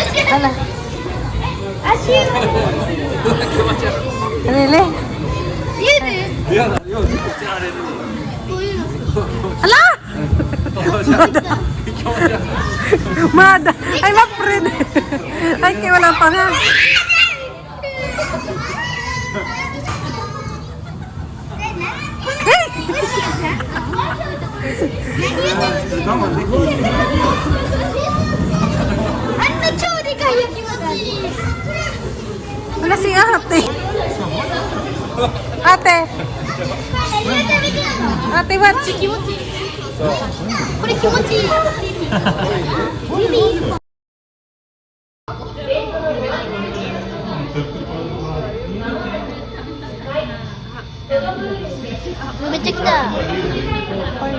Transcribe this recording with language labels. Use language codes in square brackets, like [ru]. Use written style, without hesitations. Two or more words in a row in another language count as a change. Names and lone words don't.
[tl] Hala. [ja] 足湯 [en] Really? [ja] 家でこういうの [tl] Hala! Mada! Ay, ma-friend! Ay, kaya wala pa nga. Hey! Wala si ate. Ate. Ate, [en] what? [ja] これ気持ちいいめっちゃ来た